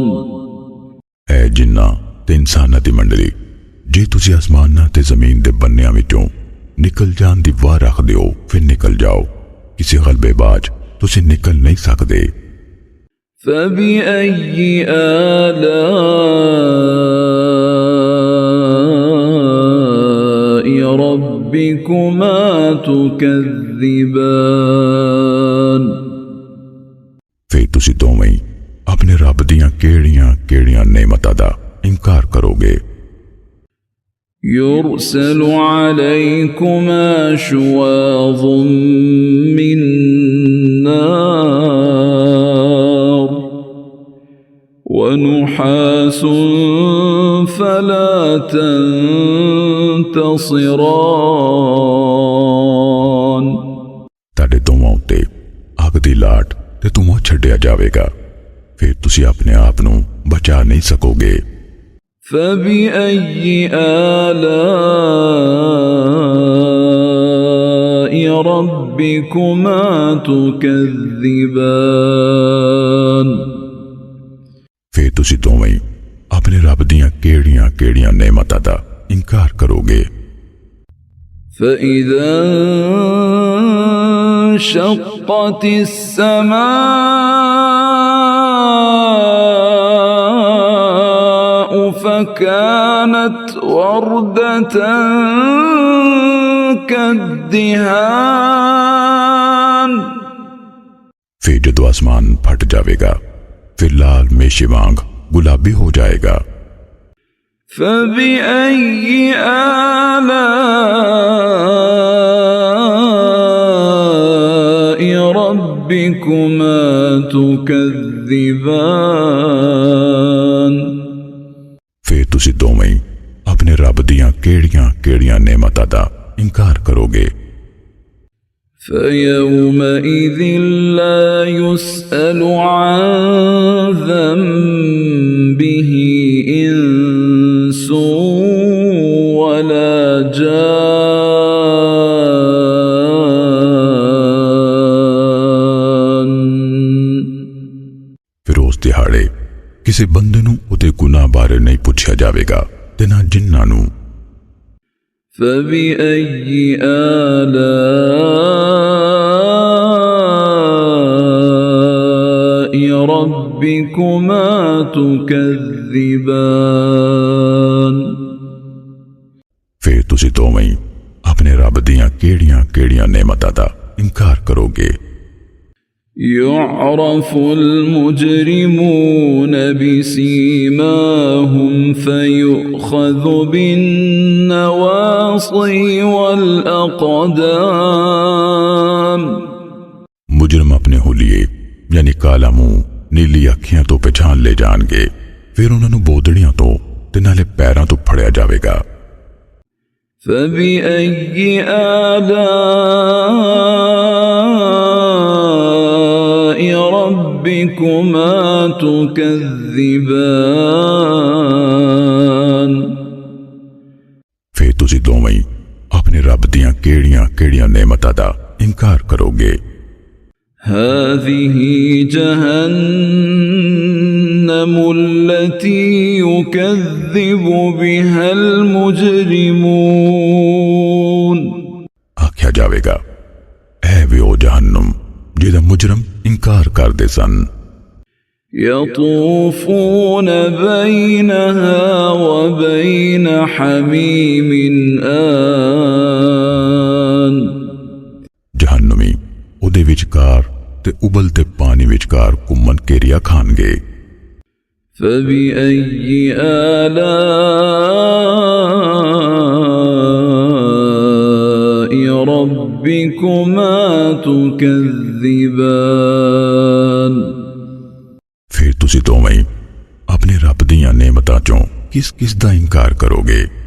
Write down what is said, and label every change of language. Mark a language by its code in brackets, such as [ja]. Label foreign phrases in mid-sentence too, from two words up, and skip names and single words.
[pa] اے جنّاں تے انساناں دی منڈلی جے تسی آسماناں تے زمین دے بنّیاں وچوں نکل جان دی واہ رکھدے ہو پھر نکل جاؤ. کسی گلبےباز تسی نکل نہیں سکدے. [ar] فبأي آلاء ربكما تكذبان [pa] پھر تسی دوویں اپنے رب دیاں کیڑیاں نعمتاں دا انکار کروگے. [ar] يرسل عليكما شواظ من نار ونحاس فلا تنتصران [pa] تاڈے دوواں اتے اگ دی لاٹ تے دھواں چھڈیا جاویگا پھر تسی اپنے آپ نوں بچا نہیں سکوگے. [ar] فبأي آلاء ربكما تكذبان [pa] پھر تسی دوویں اپنے رب دیاں کیڑیاں نعمتاں دا انکار کروگے. [ar] فإذا انشقت السماء فكانت وردة كالدهان [pa] پھر جدوں آسمان پھٹ جائےگا پھر لال میشے وانگ گلابی ہو جائےگا. [ar] فبأي آلاء ربكما تكذبان [pa] پھر تسی دوویں اپنے رب دیاں کیڑیاں نعمتاں دا انکار کروگے. [ar] فيومئذ لا يسأل عن ذنبه إنس ولا جان [pa] پھر اس دیہاڑے کسی بندے نوں اوہدے گناہ بارے نہیں پوچھا جائےگا تے نہ جنّاں نوں. [ar] فبأي آلاء ربكما تكذبان [pa] پھر تسی دوویں اپنے رب دیاں کیڑیاں نعمتاں دا انکار کروگے. [ar] يعرف المجرمون بسيماهم فيؤخذ بالنواصي والأقدام [pa] مجرم اپنے حلیے یعنی کالا منہ نیلی اکھیاں توں پہچان لے جائینگے. پھر انہوں نے بودڑیاں توں تے نالے پیراں توں پھڑیا جائےگا. [ar] فبأي آلاء ربكما تكذبان [pa] پھر تسی دوویں اپنے رب دیاں کیڑیاں نعمتاں دا انکار کروگے. [ar] هذه جهنم التي يكذب بها المجرمون [pa] آکھیا جائےگا اے وے او جہنم جہدا مجرم انکار کردے سن. [ar] يطوفون بينها وبين حميم آن [pa] جہنمی اوہدے وچکار تے ابلتے پانی وچکار گھمن گھیریا کھانگے. [ar] فبأي آلاء ربكما تكذبان [pa] پھر تسی دوویں اپنے رب دیاں نعمتاں چوں کس دا انکار کروگے.